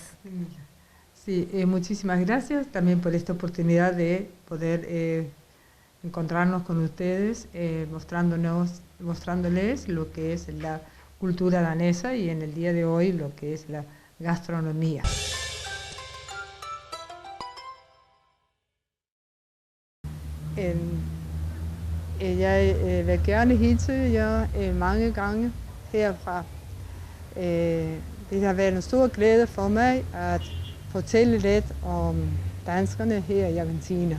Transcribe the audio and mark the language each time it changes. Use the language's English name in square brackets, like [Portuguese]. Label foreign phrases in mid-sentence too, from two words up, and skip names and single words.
[Spanish] Sí, muchísimas gracias también por esta oportunidad de poder encontrarnos con ustedes, mostrándoles lo que es la cultura danesa y en el día de hoy lo que es la gastronomía. [Danish] Jeg vil gerne hilse jer mange gange herfra. Det har været en stor glæde for mig at fortælle lidt om danskerne her i Argentina.